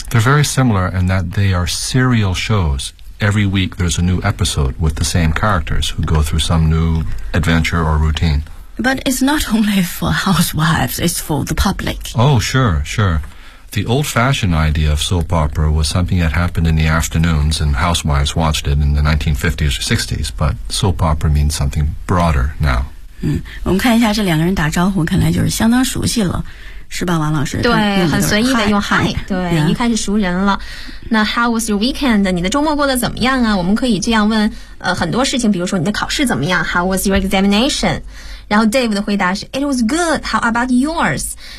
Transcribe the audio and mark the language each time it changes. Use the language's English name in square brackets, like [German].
[English] They're very similar in that they are serial shows. Every week there's a new episode with the same characters who go through some new adventure or routine But it's not only for housewives, it's for the public. Oh, sure, sure. The old-fashioned idea of soap opera was something that happened in the afternoons and housewives watched it in the 1950s or 60s, but soap opera means something broader now. [Chinese] 我们看一下这两个人打招呼，看来就是相当熟悉了，是吧，王老师？对，很随意的用 hi, 对、一开始熟人了。 [English] 那 how was your weekend? [Chinese] 你的周末过得怎么样啊？我们可以这样问很多事情，比如说你的考试怎么样？ [English] How was your examination? [Chinese] 然后 [English] Dave [Chinese] 的回答是 [English] It was good, how about yours?